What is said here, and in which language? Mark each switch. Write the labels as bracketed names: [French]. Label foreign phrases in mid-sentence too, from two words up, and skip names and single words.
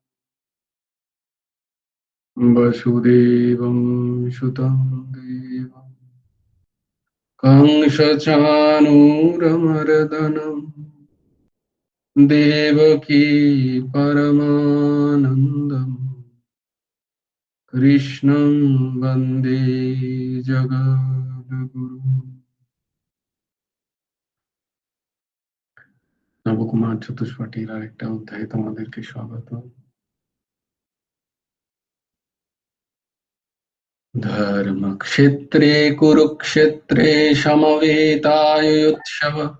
[Sanskrit] वसुदेवं सुतं देवं कंसचाणूरमर्दनं देवकी परमानन्दम् कृष्णं वन्दे जगद्गुरुम्। [Bangla] নবকুমার চতুষ্পাঠীর আরেকটা অধ্যায়ে তোমাদেরকে স্বাগত। [Sanskrit] ধর্মক্ষেত্রে কুরুক্ষেত্রে সমবেতায়োৎসব।